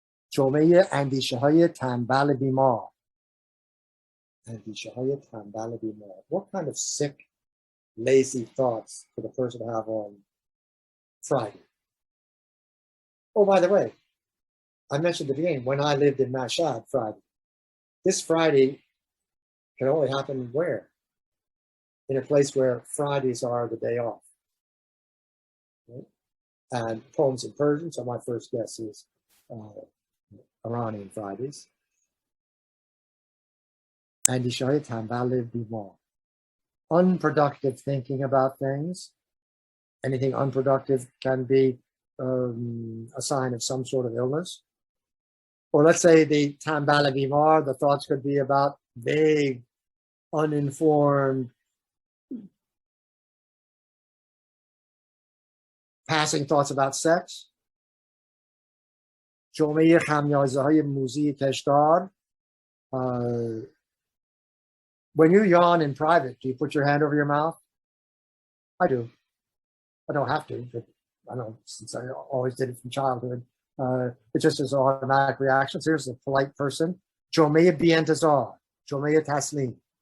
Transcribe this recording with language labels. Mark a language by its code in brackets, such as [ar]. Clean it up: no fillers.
[fa] جامعه اندیشه های تنبل بیمار. اندیشه های تنبل بیمار. [en] What kind of sick, lazy thoughts could a person have on Friday? Oh, by the way, I mentioned at the beginning, when I lived in Mashhad Friday, this Friday can only happen where? In a place where Fridays are the day off. Right? And poems in Persian, so my first guess is Iranian Fridays. [fa] اندیشه های تنبل بیمار. [en] Unproductive thinking about things. Anything unproductive can be a sign of some sort of illness. Or let's say the [fa] تنبل بیمار, [en] the thoughts could be about vague, uninformed, passing thoughts about sex. [fa] جامعه خمیازه های موزی کشدار. [en] When you yawn in private, do you put your hand over your mouth? I do. I don't have to, but I know since I always did it from childhood. It just is an automatic reaction. So here's a polite person. [fa] جامعه بی انتظار. جامعه تسلیم.